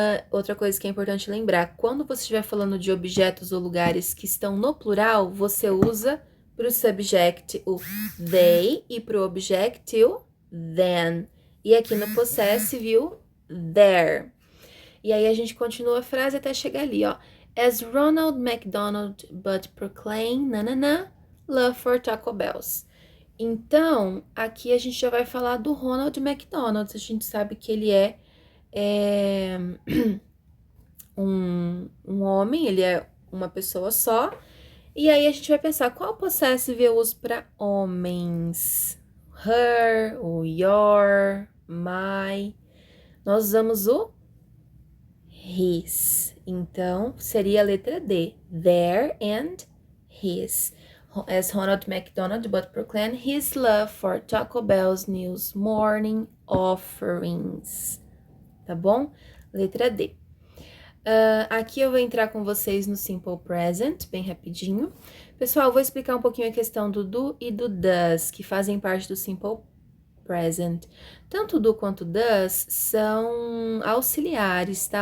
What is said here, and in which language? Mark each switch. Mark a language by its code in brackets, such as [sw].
[pt] Outra coisa que é importante lembrar, quando você estiver falando de objetos ou lugares que estão no plural, você usa para o subject o they e para o objective then. E aqui no possessive o their. E aí a gente continua a frase até chegar ali, ó. [en] As Ronald McDonald but proclaim, love for Taco Bells. [pt] Então, aqui a gente já vai falar do Ronald McDonald. A gente sabe que ele é um homem, ele é uma pessoa só. E aí a gente vai pensar, qual possessive eu uso para homens? Her, o your, my. Nós usamos o his. Então, seria a letra D. Their and his. [en] As Ronald McDonald but proclaim his love for Taco Bell's new morning offerings. [pt] Tá bom? Letra D. Aqui eu vou entrar com vocês no Simple Present, bem rapidinho. Pessoal, eu vou explicar um pouquinho a questão do do e do does, que fazem parte do Simple Present. Tanto do quanto does são auxiliares, tá?